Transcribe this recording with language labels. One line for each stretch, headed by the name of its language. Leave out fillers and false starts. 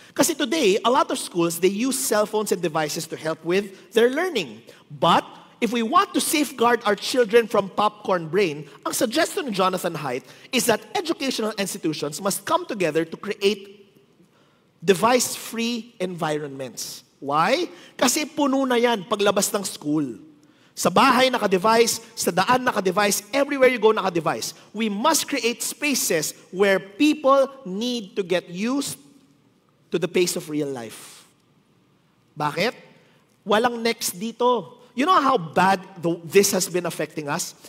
English: Kasi today, a lot of schools, they use cell phones and devices to help with their learning. But if we want to safeguard our children from popcorn brain,
Filipino: ang suggestion ni
English: Jonathan Haidt is that educational institutions must come together to create device-free environments. Why?
Filipino: Kasi puno na yan paglabas ng school. Sa bahay, naka-device. Sa daan, naka-device.
English: Everywhere you go, naka-device. We must create spaces where people need to get used to the pace of real life.
Filipino: Bakit? Walang next dito.
English: You know how bad this has been affecting us?